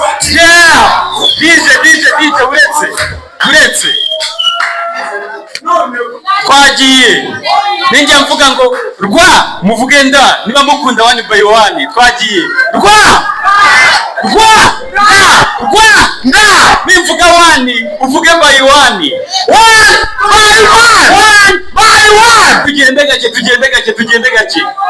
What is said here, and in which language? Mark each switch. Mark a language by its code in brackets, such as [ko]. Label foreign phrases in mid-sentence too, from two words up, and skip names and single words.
[rw] Yeah! D J, D J, D J, uretse, uretse. Twagiye. Ninjya mvuga ngo, "Rwa, muvuge nda, niba mukunda [en] one by one." [rw] Twagiye. Rwa! Rwa! Nda! Rwa! Nda! Nimvuga one, uvuge [en] by one. One by one! One by one! Tugende gake, tugende gake, tugende gake.